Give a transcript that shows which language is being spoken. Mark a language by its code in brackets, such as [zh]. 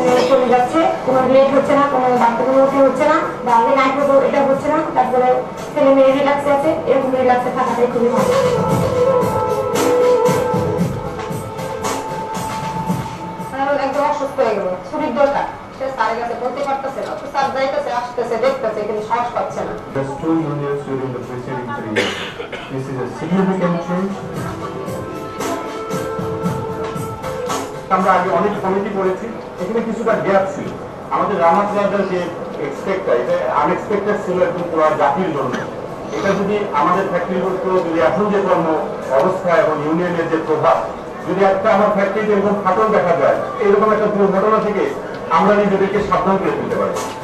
[bn] চলে যাচ্ছে, কোনো লেট হচ্ছে না, কোনো বাচ্চাদের মধ্যে হচ্ছে না, বা আগে নাইট হতো এটা হচ্ছে না, তারপরে ছেলে মেয়ে রিল্যাক্সে আছে, এরকম রিল্যাক্সে থাকাটাই খুবই ভালো। একদম অসুস্থ হয়ে গেল, ছুটির দরকার, সে স্যারের কাছে বলতে পারতেছে না, তো স্যার যাইতেছে, আসতেছে, দেখতেছে, কিন্তু সাহস পাচ্ছে না। [en] Just 2 unions during the preceding 3 years. This is a significant change. [bn] আমরা আগে অনেক কমিটি করেছি, এখানে কিছুটা গ্যাপ ছিল। আমাদের রানা প্লাজার যে এক্সপেক্টটা, এটা আনএক্সপেক্টেড ছিল একদম পুরো জাতির জন্য। এটা যদি আমাদের ফ্যাক্টরিগুলোতে যদি এখন যে কর্ম অবস্থা এবং ইউনিয়নের যে প্রভাব, যদি একটা আমার ফ্যাক্টরিতে এরকম ফাটল দেখা যায়, এরকম একটা দুর্ঘটনা থেকে আমরা নিজেদেরকে সাবধান করে তুলতে পারি।